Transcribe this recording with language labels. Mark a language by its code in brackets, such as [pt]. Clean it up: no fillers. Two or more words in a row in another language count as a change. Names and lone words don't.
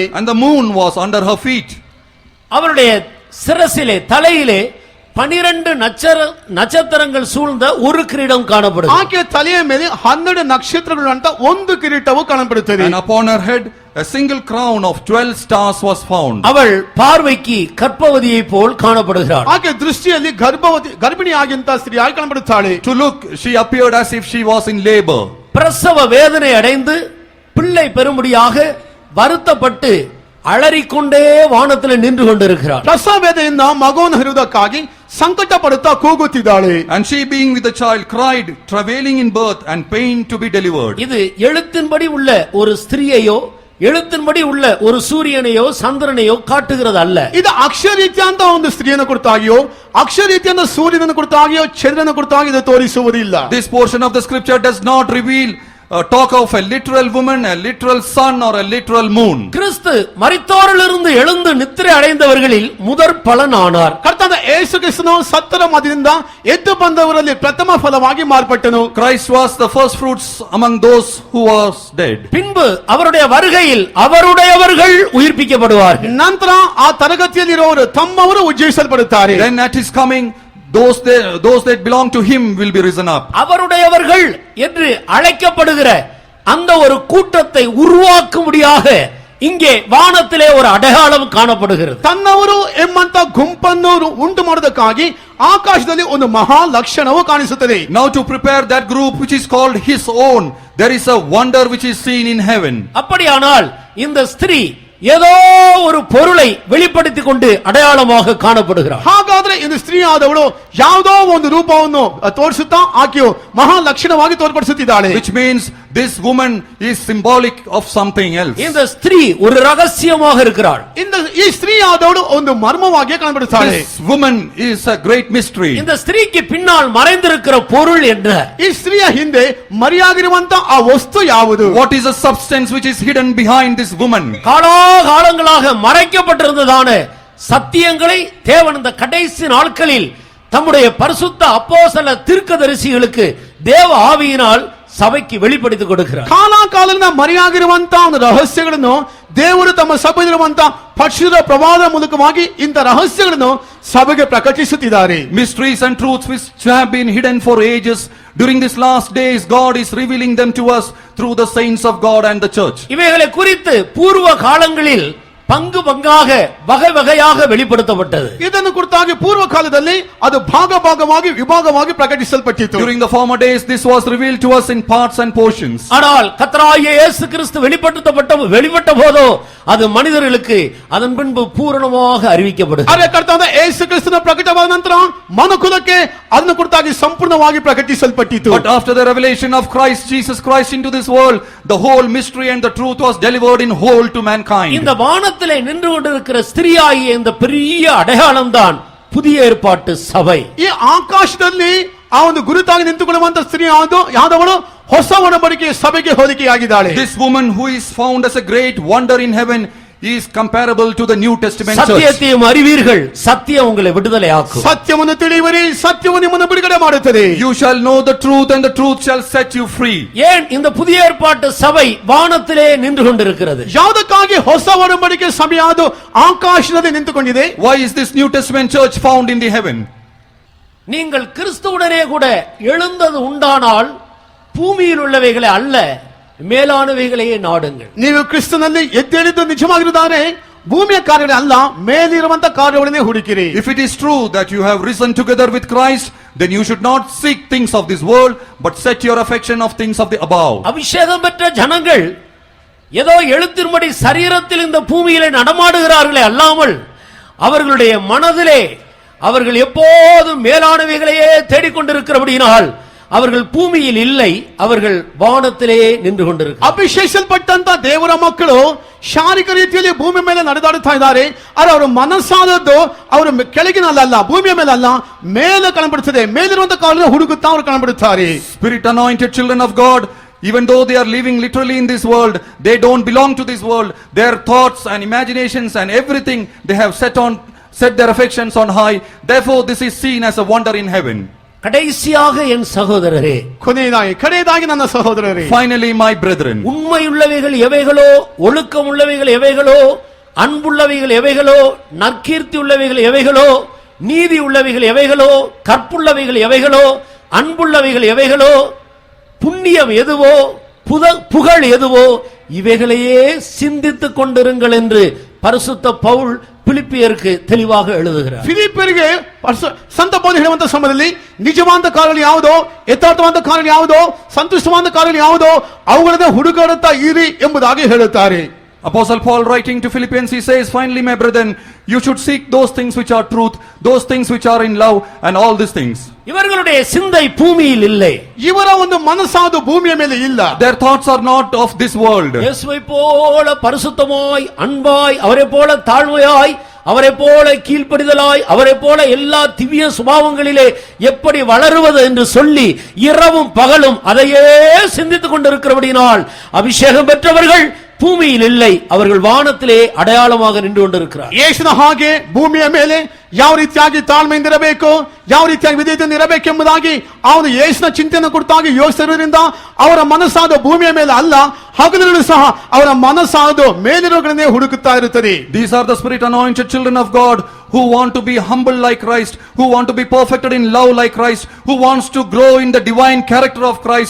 [en] And the moon was under her feet. [ta] அவருடைய சிரசிலே தலையிலே 12 நட்சத்திரங்கள் சூழ்ந்த ஒரு கிரீடம் காணப்படுகிறது. [kn] ಆಕೆಯ ತಲೆಯ ಮೇಲೆ 12 ನಕ್ಷತ್ರಗಳುಂತ ಒಂದು ಕಿರೀಟವು ಕಾಣப்படுತ್ತದೆ. [en] And upon her head a single crown of 12 stars was found. [ta] அவள் பார்வைக்கு கர்ப்பவதியை போல் காணப்படுகிறாள். [kn] ಆಕೆ ದೃಷ್ಟಿಯಲ್ಲಿ ಗರ್ಭಿಣಿಯಾಗಿಂತ ಸ್ತ್ರೀಯಾಗಿ ಕಾಣப்படுತ್ತಾಳೆ. [en] To look, she appeared as if she was in labor. [ta] பிரசவ வேதனை அடைந்து பிள்ளை பெறும்படியாக வருத்தப்பட்டு அலறிக்கொண்டே வானத்தில் நின்று கொண்டிருக்கிறாள். [kn] ಪ್ರಸವ ವೇದನೆಯಿಂದ ಮಗುವನ್ನು ಹೆರುವುದಕ್ಕಾಗಿ ಸಂಕಟ ಪಡುತ್ತಾ ಕೂಗುತ್ತಿದ್ದಾಳೆ. [en] And she being with the child cried, travailing in birth and pain to be delivered. [ta] இது எழுத்தின்படி உள்ள ஒரு ஸ்திரீயையோ எழுத்தின்படி உள்ள ஒரு சூரியனையோ சந்திரனையோ காட்டுகிறது அல்ல. [kn] ಇದು ಅಕ್ಷರೀತ್ಯಂತ ಒಂದು ಸ್ತ್ರೀಯನ್ನು ಕುರಿತಾಗಿಯೋ ಅಕ್ಷರೀತ್ಯಂತ ಸೂರ್ಯನನ್ನು ಕುರಿತಾಗಿಯೋ ಚಂದ್ರನ ಕುರಿತಾಗಿ ಇದು ತೋರಿಸುವುದಿಲ್ಲ. [en] This portion of the scripture does not reveal talk of a literal woman, a literal sun or a literal moon. [ta] கிறிஸ்து மரித்தோரிலிருந்து எழுந்து நித்திரை அடைந்தவர்களில் முதற் பலன் ஆனார். [kn] ಕರ್ತನಾದ ಯೇಸು ಕ್ರಿಸ್ತನು ಸತ್ತರ ಮಧ್ಯದಿಂದ ಎದ್ದು ಬಂದವರಲ್ಲಿ ಪ್ರಥಮ ಫಲವಾಗಿ ಮಾರ್ಪಟ್ಟನು. [en] Christ was the first fruits among those who was dead. [ta] பின்பு அவருடைய வருகையில் அவருடையவர்கள் உயிர்ப்பிக்கப்படுவார்கள். [kn] ನಂತರ ಆ ತರಗತಿಯಲ್ಲಿರುವವರು ತಮ್ಮವರು ಉಜ್ಜೀವಿಸಲ್ಪಡುತ್ತಾರೆ. [en] Then at his coming, those that belong to him will be risen up. [ta] அவருடையவர்கள் என்று அழைக்கப்படுகிற அந்த ஒரு கூட்டத்தை உருவாக்கும்படியாக இங்கே வானத்திலே ஒரு அடையாளம் காணப்படுகிறது. [kn] ತನ್ನವರು ಎಂಬಂತ ಗುಂಪನ್ನು ಉಂಟು ಮಾಡೋದಕ್ಕಾಗಿ ಆಕಾಶದಲ್ಲಿ ಒಂದು ಮಹಾ ಲಕ್ಷಣವು ಕಾಣಿಸುತ್ತದೆ. [en] Now to prepare that group which is called his own, there is a wonder which is seen in heaven. [ta] அப்படியானால் இந்த ஸ்திரீ ஏதோ ஒரு பொருளை வெளிப்படுத்திக் கொண்டு அடையாளமாக காணப்படுகிறார். [kn] ಹಾಗಾದ್ರೆ இந்த ಸ್ತ್ರೀ ಆದವಳು ಯಾವುದೋ ಒಂದು ರೂಪವನ್ನು ತೋರಿಸುತ್ತಾ ಆಕೆಯು ಮಹಾ ಲಕ್ಷಣವಾಗಿ ತೋರ್ಪಡಿಸುತ್ತಿದ್ದಾಳೆ. [en] Which means this woman is symbolic of something else. [ta] இந்த ஸ்திரீ ஒரு ரகசியமாக இருக்கிறாள். [kn] ಈ ಸ್ತ್ರೀ ಆದವಳು ಒಂದು ಮರ್ಮವಾಗಿ ಕಾಣப்படுತ್ತಾಳೆ. [en] This woman is a great mystery. [ta] இந்த ஸ்திரீக்கு பின்னால் மறைந்திருக்கிற பொருள் என்ன? [kn] ಈ ಸ್ತ್ರೀಯ ಹಿಂದೆ ಮರೆಯಾಗಿರುವಂತ ಆ ವಸ್ತು ಯಾವುದು? [en] What is the substance which is hidden behind this woman? [ta] காலகாலங்களாக மறைக்கப்பட்டிருந்ததான சத்தியங்களை தேவன் இந்த கடைசி நாட்களில் தம்முடைய பரிசுத்த அப்போஸ்தல தீர்க்கதரிசிகளுக்கு தேவ ஆவியினால் ಸಭೆಗೆ வெளிப்படுத்தி கொடுக்கிறார். [kn] ಕಾಲಕಾಲದಿಂದ ಮರೆಯಾಗಿರುವಂತ ಒಂದು ರಹಸ್ಯಗಳನ್ನು ದೇವರು ತಮ್ಮ ಸಭೆಯಲ್ಲಿರುವಂತ ಪರಿಶುದ್ಧ ಪ್ರವಾದ ಮೂಲಕವಾಗಿ ಇಂಥ ರಹಸ್ಯಗಳನ್ನು ಸಭೆಗೆ ಪ್ರಕಟಿಸುತ್ತಿದ್ದಾರೆ. [en] Mysteries and truths which have been hidden for ages, during these last days God is revealing them to us through the saints of God and the church. [ta] இவைகளை குறித்து பூர்வ காலங்களில் பங்கு பங்காக வகை வகையாக வெளிப்படுத்தப்பட்டது. [kn] ಇದನ್ನು ಕುರಿತಾಗಿ ಪೂರ್ವ ಕಾಲದಲ್ಲಿ ಅದು ಭಾಗವಾಗಿ ವಿಭಾಗವಾಗಿ ಪ್ರಕಟಿಸಲ್ಪಟ್ಟಿತು. [en] During the former days this was revealed to us in parts and portions. [ta] ஆனால் கர்த்தராகிய இயேசு கிறிஸ்து வெளிப்பட்ட போதோ அது மனிதர்களுக்கு அதன் பின்பு பூரணமாக அறிவிக்கப்படுகிறது. [kn] ಆದರೆ ಕರ್ತನಾದ ಯೇಸು ಕ್ರಿಸ್ತನ ಪ್ರಕಟವಾದ ನಂತರ ಮನುಕುಲಕ್ಕೆ ಅದನ್ನು ಕುರಿತಾಗಿ ಸಂಪೂರ್ಣವಾಗಿ ಪ್ರಕಟಿಸಲ್ಪಟ್ಟಿತು. [en] But after the revelation of Christ Jesus Christ into this world, the whole mystery and the truth was delivered in whole to mankind. [ta] இந்த வானத்திலே நின்று கொண்டிருக்கிற ஸ்திரீயாகிய இந்த பெரிய அடையாளம் தான் புதிய ஏற்பாட்டு சபை. [kn] ಈ ಆಕಾಶದಲ್ಲಿ ಆ ಒಂದು ಗುರುತಾಗಿ ನಿಂತುಕೊಳ್ಳುವಂತ ಸ್ತ್ರೀ ಯಾದವಳು ಹೊಸ ಒಡಂಬಡಿಕೆಯ ಸಭೆಗೆ ಹೋಲಿಕೆಯಾಗಿದ್ದಾಳೆ. [en] This woman who is found as a great wonder in heaven is comparable to the New Testament church. [ta] சத்தியத்தையும் அறிவீர்கள், சத்தியம் உங்களை விடுதலையாக்கும். [kn] ಸತ್ಯವನ್ನು ತಿಳಿಯುವಿರಿ, ಸತ್ಯವು ನಿಮ್ಮನ್ನು ಬಿಡುಗಡೆ ಮಾಡುತ್ತದೆ. [en] You shall know the truth and the truth shall set you free. [ta] ஏன் இந்த புதிய ஏற்பாட்டு சபை வானத்திலே நின்று கொண்டிருக்கிறது? [kn] ಯಾವುದಕ್ಕಾಗಿ ಹೊಸ ಒಡಂಬಡಿಕೆ ಸಭೆಯಾದು ಆಕಾಶದಲ್ಲಿ ನಿಂತುಕೊಂಡಿದೆ? [en] Why is this New Testament church found in the heaven? [ta] நீங்கள் கிறிஸ்துவுடனே கூட எழுந்தது உண்டானால் பூமியில் உள்ளவைகளை அல்ல, மேலானவைகளையே நாடுங்கள். [kn] ನೀವು ಕ್ರಿಸ್ತನಲ್ಲಿ ಎದ್ದೇಳಿದ್ದು ನಿಜವಾಗಿರುವುದಾದರೆ ಭೂಮಿಯ ಕಾರ್ಯಗಳೇ ಅಲ್ಲ, ಮೇಲಿರುವಂತ ಕಾರ್ಯಗಳನ್ನೇ ಹುಡುಕಿರಿ. [en] If it is true that you have risen together with Christ, then you should not seek things of this world, but set your affection of things of the above. [ta] அபிஷேகம் பெற்ற ஜனங்கள் ஏதோ எழுத்தின்படி சரீரத்தில் இந்த பூமியிலே நடமாடுகிறார்களே அல்லாமல் அவர்களுடைய மனதிலே அவர்கள் எப்போதும் மேலானவைகளையே தேடிக்கொண்டிருக்கிறபடியினால் அவர்கள் பூமியில் இல்லை, அவர்கள் வானத்திலே நின்று கொண்டிருக்கிறார்கள். [kn] ಅಭಿಷೇಕಿಸಲ್ಪಟ್ಟಂತ ದೇವರ ಮಕ್ಕಳು ಶಾರೀರಿಕ ರೀತಿಯಲ್ಲಿ ಭೂಮಿ ಮೇಲೆ ನಡೆದಾಡುತ್ತಾ ಇದ್ದಾರೆ. ಆದರೆ ಅವರ ಮನಸ್ಸಾದದ್ದು ಅವರು ಕೆಳಗಿನಲ್ಲ, ಭೂಮಿಯ ಮೇಲೆ ಅಲ್ಲ, ಮೇಲೆ ಕಾಣಬಿಡುತ್ತದೆ. ಮೇಲಿರುವಂತ ಕಾಲದಲ್ಲಿ ಹುಡುಕುತ್ತಾ ಅವರು ಕಾಣಬಿಡುತ್ತಾರೆ. [en] Spirit anointed children of God, even though they are living literally in this world, they don't belong to this world. Their thoughts and imaginations and everything they have set their affections on high. Therefore this is seen as a wonder in heaven. [ta] கடைசியாக என் சகோதரரே, [kn] ಕಡೆಯದಾಗಿ ನನ್ನ ಸಹೋದರರೇ, [en] finally my brethren, [ta] உண்மையுள்ளவைகள் எவைகளோ, ஒழுக்கம் உள்ளவைகள் எவைகளோ, அன்புள்ளவைகள் எவைகளோ, நற்கீர்த்தி உள்ளவைகள் எவைகளோ, நீதி உள்ளவைகள் எவைகளோ, கற்புள்ளவைகள் எவைகளோ, அன்புள்ளவைகள் எவைகளோ, புண்ணியம் எதுவோ, புகழ் எதுவோ, இவைகளையே சிந்தித்துக் கொண்டிருங்கள் என்று பரிசுத்த பவுல் பிலிப்பியருக்கு தெளிவாக எழுதுகிறார். [kn] ಫಿಲಿಪ್ಪಿಯರಿಗೆ ಸಂತ ಪೌಲ ಹೇಳುವಂತ ಸಮಯದಲ್ಲಿ ನಿಜವಾದ ಕಾರ್ಯಗಳು ಯಾವುದೋ, ಯಥಾರ್ಥವಾದ ಕಾರ್ಯಗಳು ಯಾವುದೋ, ಸಂತುಷ್ಟವಾದ ಕಾರ್ಯಗಳು ಯಾವುದೋ ಅವುಗಳನ್ನೇ ಹುಡುಕಾಡುತ್ತಾ ಇರಿ ಎಂಬುದಾಗಿ ಹೇಳುತ್ತಾರೆ. [en] Apostle Paul writing to Philippians, he says, finally my brethren, you should seek those things which are truth, those things which are in love, and all these things. [ta] இவர்களுடைய சிந்தை பூமியில் இல்லை. [kn] ಇವರ ಒಂದು ಮನಸ್ಸಾದು ಭೂಮಿಯ ಮೇಲೆ ಇಲ್ಲ. [en] Their thoughts are not of this world. [ta] இயேசுவை போல பரிசுத்தமாய், அன்பாய், அவரை போல தாழ்மையாய், அவரை போல கீழ்ப்படிதலாய், அவரை போல எல்லா திவ்ய சுபாவங்களிலே எப்படி வளருவது என்று சொல்லி இரவும் பகலும் அதையே சிந்தித்துக் கொண்டிருக்கிறபடியினால் அபிஷேகம் பெற்றவர்கள் பூமியில் இல்லை, அவர்கள் வானத்திலே அடையாளமாக நின்று கொண்டிருக்கிறார். [kn] ಯೇಸುವಿನ ಹಾಗೆ ಭೂಮಿಯ ಮೇಲೆ ಯಾವ ರೀತಿಯಾಗಿ ತಾಳ್ಮೆಯಿಂದಿರಬೇಕು, ಯಾವ ರೀತಿಯಾಗಿ ವಿಧೇಯತೆಯಿಂದ ಇರಬೇಕೆಂಬುದಾಗಿ ಅವನು ಯೇಸುವಿನ ಚಿಂತನೆ ಕುರಿತಾಗಿ ಯೋಚಿಸಿರುವುದರಿಂದ ಅವರ ಮನಸ್ಸಾದ ಭೂಮಿಯ ಮೇಲೆ ಅಲ್ಲ, ಹಗಲಿರುಳು ಸಹ ಅವರ ಮನಸ್ಸಾದ ಮೇಲಿರುವುಗಳನ್ನೇ ಹುಡುಕುತ್ತಾ ಇರುತ್ತದೆ. [en] These are the spirit anointed children of God who want to be humble like Christ, who want to be perfected in love like Christ, who wants to grow in the divine character of Christ.